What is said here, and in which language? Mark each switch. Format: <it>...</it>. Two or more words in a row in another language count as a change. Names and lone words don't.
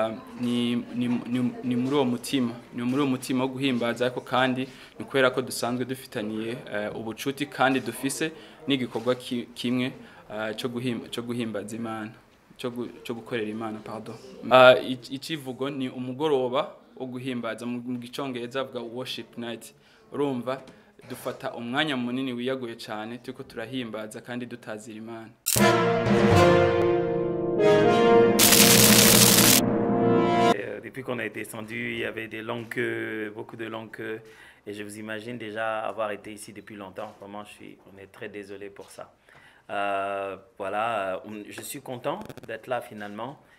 <rn>ni muri uwo mutima wo guhimbaza ariko kandi ni kubera ko dusanzwe dufitaniye ubucuti kandi dufise n'igikorwa kimwe cyo guhimbaza Imana cyo gukorera Imana pardon icivugo ni umugoroba wo guhimbaza mu gicongereza avuga</rn> <en>worship night</en> <rn>urumva dufata umwanya munini wiyaguye cyane tuko turahimbaza kandi dutazira Imana.</rn> <fr>Depuis qu'on a été descendu, il y avait des longues queues, beaucoup de longues queues. Et je vous imagine déjà avoir été ici depuis longtemps. Vraiment, on est très désolé pour ça. Voilà, je suis content d'être là finalement.</fr>